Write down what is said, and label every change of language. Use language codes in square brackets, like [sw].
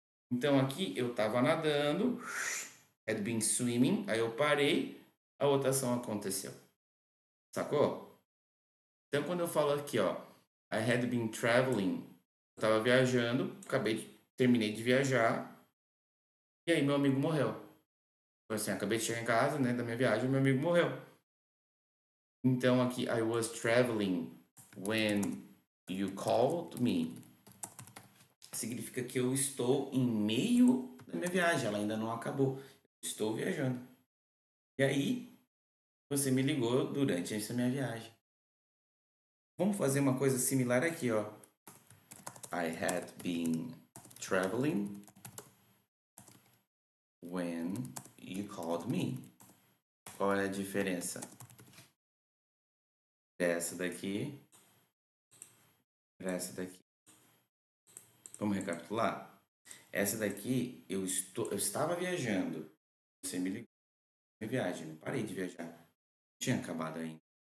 [pt] Então aqui eu estava nadando, [en] had been swimming, [pt] aí eu parei, a outra ação aconteceu. Sacou? Então quando eu falo aqui, ó, [en] I had been traveling, [pt] eu estava viajando, terminei de viajar, e aí meu amigo morreu. Então, assim, acabei de chegar em casa, né, da minha viagem, meu amigo morreu. Então aqui, [en] I was traveling when you called me. [pt] Significa que eu estou em meio da minha viagem, ela ainda não acabou. Eu estou viajando. E aí, você me ligou durante essa minha viagem. Vamos fazer uma coisa similar aqui, ó. [en] I had been traveling when you called me. [pt] Qual é a diferença dessa daqui para essa daqui? Vamos recapitular? Essa daqui, eu estava viajando. Você me ligou. Minha viagem, não parei de viajar. Não tinha acabado ainda.